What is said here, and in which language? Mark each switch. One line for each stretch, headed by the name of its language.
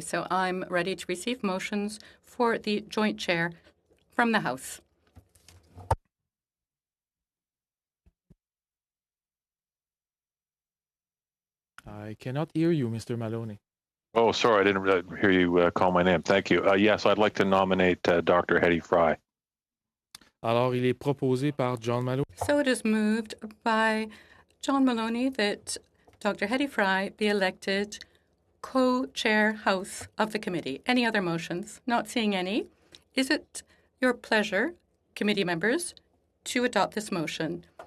English: So I'm ready to receive motions for the joint chair from the House. I cannot hear you, Mr. Maloney. Oh, sorry, I didn't hear you call my name. Thank you. Yes, I'd like to nominate Dr. Hetty Fry.
French: Alors, il est proposé par John Maloney.
English: So it is moved by John Maloney that Dr. Hetty Fry be elected co-chair House of the committee. Any other motions? Not seeing any. Is it your pleasure, committee members, to adopt this motion?